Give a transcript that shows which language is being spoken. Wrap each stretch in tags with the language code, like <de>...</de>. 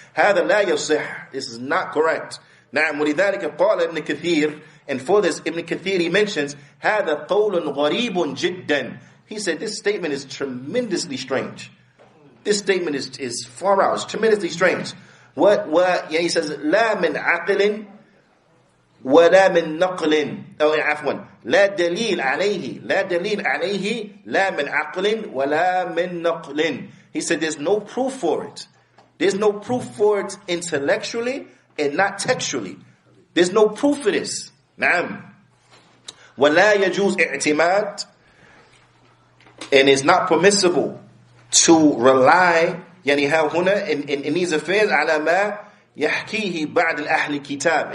<ar>هذا لا يصح.</ar> <en>This is not correct. Now,</en> <ar>ولذلك قال ابن كثير,</ar> <en>and for this Ibn Kathir he mentions</en> <ar>هذا قول غريب جدا.</ar> <en>He said this statement is tremendously strange. This statement is far out. It's tremendously strange.</en> <ar>He says لا من عقل ولا من نقل عفوا لا دليل عليه لا من عقل ولا من نقل.</ar> <en>He said there's no proof for it. There's no proof for it intellectually and not textually. There's no proof for this.</en> <ar>نعم. ولا يجوز اعتماد,</ar> <en>and it's not permissible to rely in these affairs</en> <ar>على ما يحكيه بعض الأهل الكتاب.</ar>